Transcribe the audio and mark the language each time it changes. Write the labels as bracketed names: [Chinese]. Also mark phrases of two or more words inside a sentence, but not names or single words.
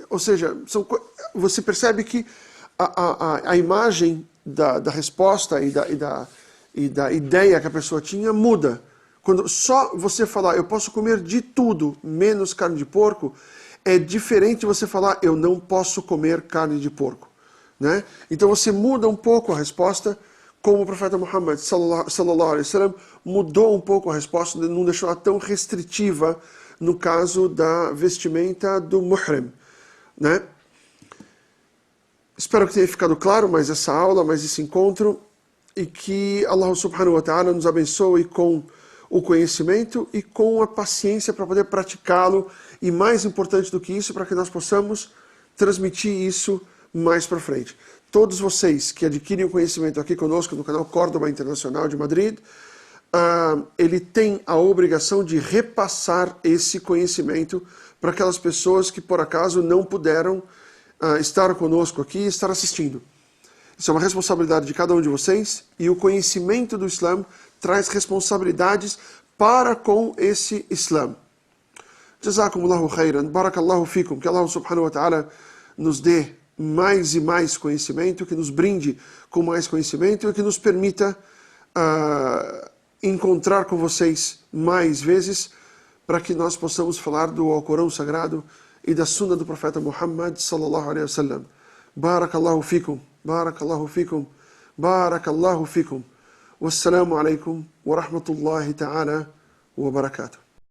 [Portuguese] Ou seja, você percebe que a imagem da resposta e da ideia que a pessoa tinha muda. Quando só você falar, eu posso comer de tudo menos carne de porco, é diferente de você falar, eu não posso comer carne de porco. Né? Então você muda um pouco a resposta, como o profeta Muhammad [Arabic] صلى الله عليه وسلم [Portuguese] mudou um pouco a resposta, não deixou ela tão restritiva no caso da vestimenta do muhrim. Né? Espero que tenha ficado claro mais essa aula, mais esse encontro, e que Allah [Arabic] سبحانه وتعالى [Portuguese] nos abençoe com o conhecimento e com a paciência para poder praticá-lo, e mais importante do que isso, para que nós possamos transmitir isso mais para frente. Todos vocês que adquirem o conhecimento aqui conosco no canal Córdoba Internacional de Madrid, ele tem a obrigação de repassar esse conhecimento para aquelas pessoas que por acaso não puderam estar conosco aqui e estar assistindo. Isso é uma responsabilidade de cada um de vocês, e o conhecimento do Islã traz responsabilidades para com esse Islã. [Arabic] جزاكم الله خيرا، بارك الله فيكم, [Portuguese] que Allah [Arabic] سبحانه وتعالى [Portuguese] nos dê mais e mais conhecimento, que nos brinde com mais conhecimento e que nos permita encontrar com vocês mais vezes, para que nós possamos falar do Alcorão Sagrado e da Sunna do Profeta Muhammad [Arabic] صلى الله عليه وسلم. بارك الله فيكم، بارك الله فيكم، بارك الله فيكم. والسلام عليكم ورحمة الله تعالى وبركاته.